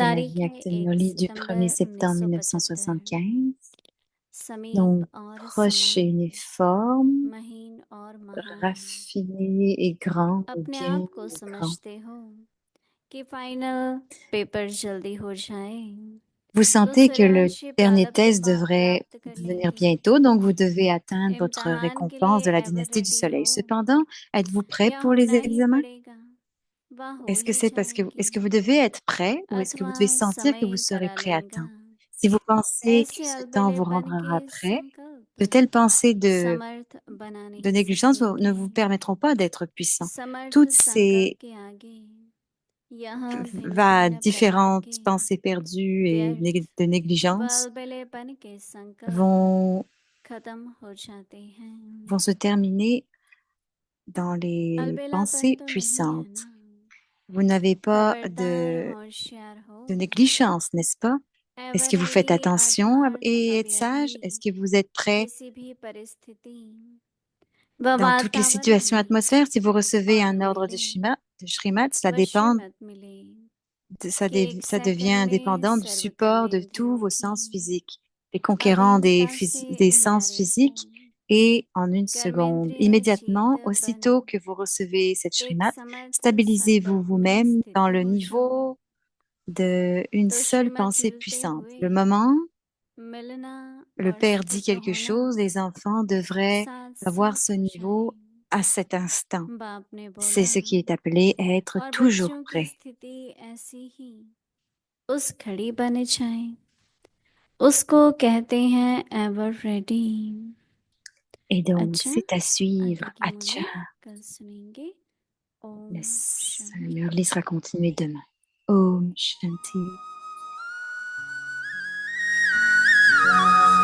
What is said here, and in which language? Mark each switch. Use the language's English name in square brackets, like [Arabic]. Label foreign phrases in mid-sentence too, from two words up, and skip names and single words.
[Hindi] तारीख है [French] l'Avyak de 1 Murli du 1er [Hindi] सितंबर [French] septembre 1975 1975. [Hindi] समीप [French] Donc, [Hindi] और [French] proche et [Hindi] समान [French] uniforme, [Hindi] महीन और महान [French] raffiné et grand, ou [Hindi] अपने [French] bien [Hindi] आप को [French] et grand. [Hindi] समझते हो कि [English] final paper [Hindi] जल्दी हो जाए [French] Vous [Hindi] तो [French] sentez que le [Hindi] सूर्यवंशी [French] dernier [Hindi] प्रारब्ध [French] test devrait [Hindi] प्राप्त कर [French] venir [Hindi] लेंगे [French] bientôt, donc vous devez atteindre votre [Hindi] इम्तिहान के [French] récompense [Hindi] लिए [French] de la [Hindi] एवर [French] dynastie du [Hindi] रेडी [French] Soleil. [Hindi] हो [French] Cependant, êtes-vous prêt [Hindi] या [French] pour les [Hindi] होना ही [French] examens? [Hindi] पड़ेगा वह हो [French] Est-ce que [Hindi] ही [French] c'est parce que, [Hindi] जाएंगे [French] est-ce que vous devez être prêt ou est-ce que vous [Hindi] अथवा [French] devez sentir que vous [Hindi] समय [French] serez [Hindi] करा [French] prêt à [Hindi] लेगा [French] temps? Si vous pensez que [Hindi] ऐसे [French] ce temps vous [Hindi] अलबेलेपन [French] rendra [Hindi] के [French] prêt, de [Hindi] संकल्प [French] telles pensées [Hindi] समर्थ बना [French] de [Hindi] नहीं [French] négligence ne [Hindi] सकेंगे [French] vous permettront pas d'être puissant. [Hindi] समर्थ [French] Toutes [Hindi] संकल्प [French] ces [Hindi] के आगे यहाँ भिन्न भिन्न प्रकार [French] différentes [Hindi] के [French] pensées perdues et [Hindi] व्यर्थ [French] de [Hindi] व [French] négligence [Hindi] अलबेलेपन के संकल्प [French] vont, [Hindi] खत्म हो जाते हैं [French] vont se terminer dans les [Hindi] अलबेलापन [French] pensées [Hindi] तो नहीं है [French] puissantes. [Hindi] ना [French] Vous n'avez pas [Hindi] खबरदार होशियार हो [French] de négligence, n'est-ce pas? Est-ce [Hindi] एवर [French] que vous faites [Hindi] रेडी [French] attention [Hindi] अर्थात [French] et êtes sage? [Hindi] अव्यधी [French] Est-ce que vous êtes prêt [Hindi] किसी भी परिस्थिति व [French] dans toutes les [Hindi] वातावरण [French] situations [Hindi] में [French] atmosphères? Si vous recevez [Hindi] और [French] un ordre [Hindi] मिले [French] de Shrimat, cela [Hindi] अवश्य [French] dépend, [Hindi] मत मिले [French] ça, [Hindi] कि एक [French] ça devient [Hindi] सेकंड में [French] dépendant du [Hindi] सर्व कर [French] support de [Hindi] लेंगे [French] tous vos [Hindi] उठी [French] sens physiques, les conquérants [Hindi] अधीनता से [French] des sens [Hindi] न्यारे हो [French] physiques, et en une seconde, [Hindi] कर्मेंद्रिय जीत [French] immédiatement, [Hindi] बन [French] aussitôt que vous recevez cette [Hindi] एक [French] Shrimat, [Hindi] समर्थ [French] stabilisez-vous [Hindi] संकल्प में [French] vous-même [Hindi] स्थित [French] dans le [Hindi] हो जाओ [French] niveau d'une [Hindi] तो [French] seule [Hindi] श्रीमत [French] pensée [Hindi] मिलते [French] puissante. [Hindi] हुए [French] Le moment [Hindi] मिलना [French] le [Hindi] और [French] Père dit [Hindi] स्थित [French] quelque [Hindi] होना [French] chose, les enfants devraient [Hindi] साथ [French] avoir [Hindi] साथ [French] ce [Hindi] हो [French] niveau [Hindi] जाए [French] à cet instant. [Hindi] बाप ने [French] C'est [Hindi] बोला [French] ce qui est appelé être [Hindi] और [French] toujours [Hindi] बच्चों की [French] prêt. [Hindi] स्थिति ऐसी ही उस घड़ी बन जाए उसको कहते हैं [English] ever ready [French] Et donc, [Hindi] अच्छा [French] c'est à suivre. [Hindi] आगे की Acha. मुरली कल सुनेंगे ओम [French] Le [Hindi] शांति [French] Murli sera continué demain. Om Shanti.